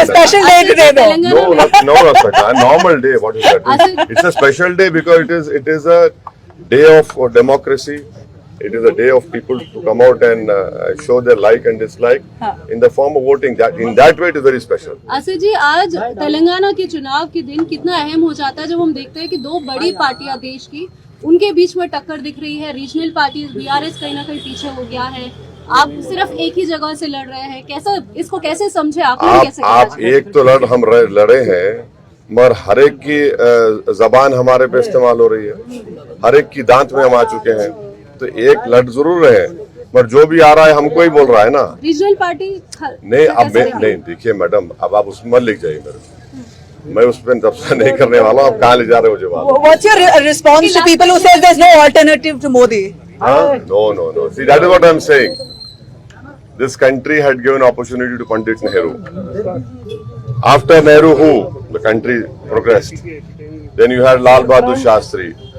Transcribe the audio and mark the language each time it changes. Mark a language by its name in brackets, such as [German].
[English] a special day today though. No, Saka. Normal day. What is that? It's a special day because it is a day of democracy. It is a day of people to come out and show their like and dislike in the form of voting. In that way, it is very special. [Hindi] Asif जी, आज तेलंगाना के चुनाव के दिन कितना अहम हो जाता है जब हम देखते हैं कि दो बड़ी पार्टियां देश की, उनके बीच में टक्कर दिख रही है. रीजनल पार्टी बीआरएस कहीं ना कहीं पीछे हो गया है. आप सिर्फ एक ही जगह से लड़ रहे हैं. कैसा इसको कैसे समझे आप एक तो हम लड़े हैं, मगर हर एक की जबान हमारे पे इस्तेमाल हो रही है. हर एक की दांत में हम आ चुके हैं. तो एक लड़ जरूर रहे हैं, पर जो भी आ रहा है हमको ही बोल रहा है ना. रीजनल पार्टी नहीं, अब नहीं देखिए मैडम, अब आप उसमें मत लिख जाइए मेरे. मैं उस पर तबसा नहीं करने वाला हूँ. आप कहाँ ले जा रहे हो जवाब? [English] What's your response to people who says there's no alternative to Modi? No. See, that is what I'm saying. This country had given opportunity to Pandit Nehru. After Nehru, who? The country progressed. Then you had Lal Bahadur Shastri.